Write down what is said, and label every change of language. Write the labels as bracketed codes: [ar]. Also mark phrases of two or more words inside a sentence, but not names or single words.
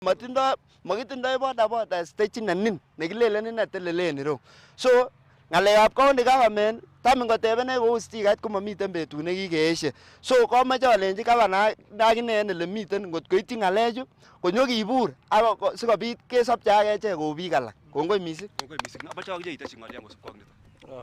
[kln] Matindo magitindo boda stage nanin negilelen na telelen iro. So ngalekab [en] county government [kln] tam ngotebene kou stikait komamiten betut nekikeeshe. So komoche alenji gavana dakine en ele miten ngot koityi ngalechu konyo kibur ak sikobit kesopche ak echek kou biik alak. Kongoi mising. Kongoi mising. Abacha akije iteshi ng'olyo kosubkei ak nito.